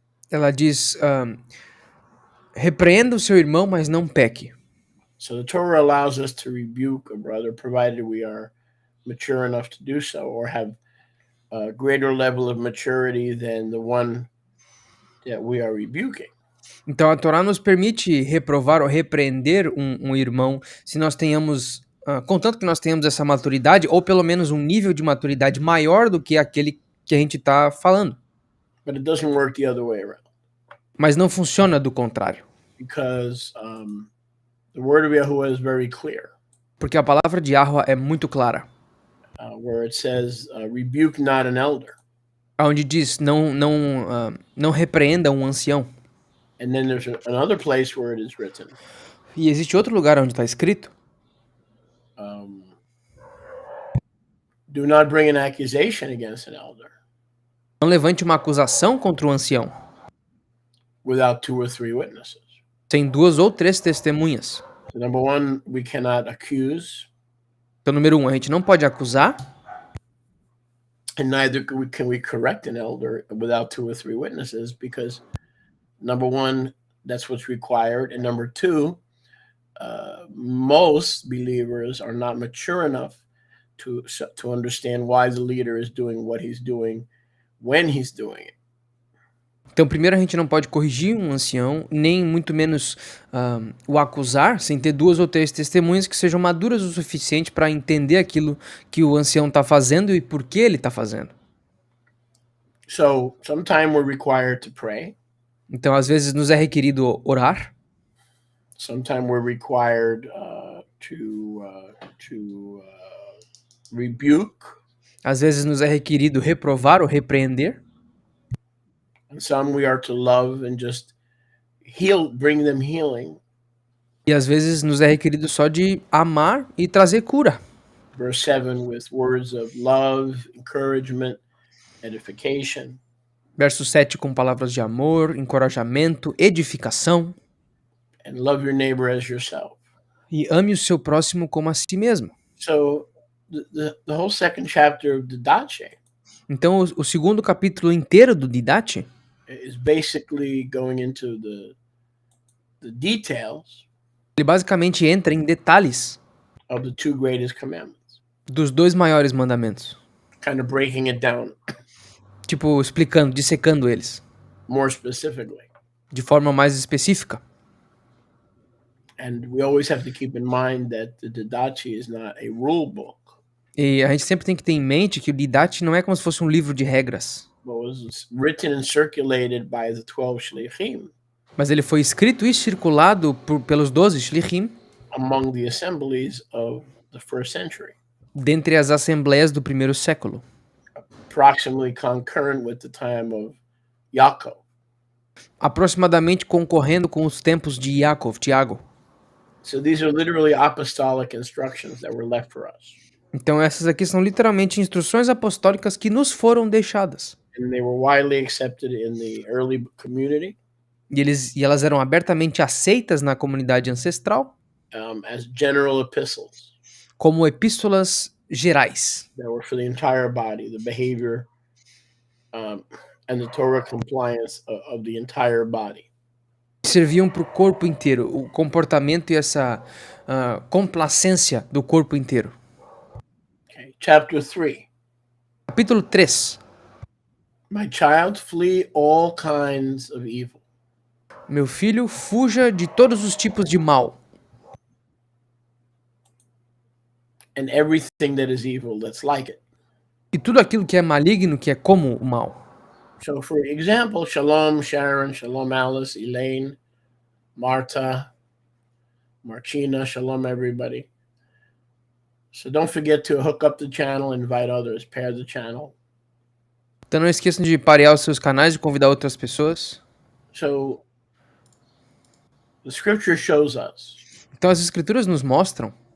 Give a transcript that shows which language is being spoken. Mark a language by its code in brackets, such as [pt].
[pt] Ela diz, repreenda o seu irmão, mas não peque. [en] So the Torah allows us to rebuke a brother, provided we are mature enough to do so, or have a greater level of maturity than the one that we are rebuking. [pt] Então a Torá nos permite reprovar ou repreender um irmão se nós tenhamos, contanto que nós tenhamos essa maturidade, ou pelo menos um nível de maturidade maior do que aquele que a gente está falando. [en] But it doesn't work the other way around. [pt] Mas não funciona do contrário. [en] Because the word of Yahuwah is very clear. [pt] Porque a palavra de Yahweh é muito clara. [en] Where it says, rebuke not an elder. [pt] Onde diz, não repreenda um ancião. [en] And then there's another place where it is written. [pt] E existe outro lugar onde está escrito. [en] Do not bring an accusation against an elder. [pt] Não levante uma acusação contra o ancião. [en] Without 2 or 3 witnesses. [pt] Sem 2 ou 3 testemunhas. [en] So number 1, we cannot accuse. [pt] Então, número 1, a gente não pode acusar. [en] And neither can we correct an elder without 2 or 3 witnesses, because number 1, that's what's required. And number 2, most believers are not mature enough to understand why the leader is doing what he's doing when he's doing it. [pt] Então, primeiro, a gente não pode corrigir um ancião, nem muito menos o acusar, sem ter 2 ou 3 testemunhas que sejam maduras o suficiente para entender aquilo que o ancião está fazendo e por que ele está fazendo. [en] So, sometimes we're required to pray. [pt] Então, às vezes, nos é requerido orar. [en] Sometimes we're required to rebuke. [pt] Às vezes, nos é requerido reprovar ou repreender. [en] And some we are to love and just bring them healing. [pt] E às vezes nos é requerido só de amar e trazer cura. [en] Verse 7, with words of love, encouragement, edification. [pt] Verso 7 com palavras de amor, encorajamento, edificação. [en] And love your neighbor as yourself. [pt] E ame o seu próximo como a si mesmo. [en] So the whole second chapter of Didache. [pt] Então o segundo capítulo inteiro do Didache [en] is basically going into the details. [pt] Ele basicamente entra em detalhes [en] of the 2 greatest commandments. [pt] Dos 2 maiores mandamentos. [en] Kind of breaking it down. [pt] Tipo, explicando, dissecando eles. [en] More specifically. [pt] De forma mais específica. [en] And we always have to keep in mind that the Didache is not a rule book. [pt] E a gente sempre tem que ter em mente que o Didache não é como se fosse um livro de regras. [en] But was written and circulated by the 12 shlichim. [pt] Mas ele foi escrito e circulado pelos 12 shlichim. [en] Among the assemblies of the first century. [pt] Dentre as assembleias do primeiro século. [en] Approximately concurrent with the time of Yaakov. [pt] Aproximadamente concorrendo com os tempos de Yaakov, Tiago. [en] So these are literally apostolic instructions that were left for us. [pt] Então essas aqui são literalmente instruções apostólicas que nos foram deixadas. [en] and they were widely accepted in the early community [pt] E elas eram abertamente aceitas na comunidade ancestral [en] as general epistles [pt] como epístolas gerais, [en] that were for the entire body, the behavior and the Torah compliance of the entire body. [pt] que serviam para o corpo inteiro, o comportamento e essa complacência do corpo inteiro. [en] Okay. Chapter 3. [pt] Capítulo 3. [en] My child, flee all kinds of evil. [pt] Meu filho, fuja de todos os tipos de mal. [en] And everything that is evil that's like it. [pt] E tudo aquilo que é maligno, que é como o mal. [en] So, for example, Shalom, Sharon, Shalom, Alice, Elaine, Marta, Marchina, Shalom, everybody. So don't forget to hook up the channel, invite others, pair the channel. [pt] Então não esqueçam de parear os seus canais e convidar outras pessoas. [en] So the scripture shows us [pt] Então as escrituras nos mostram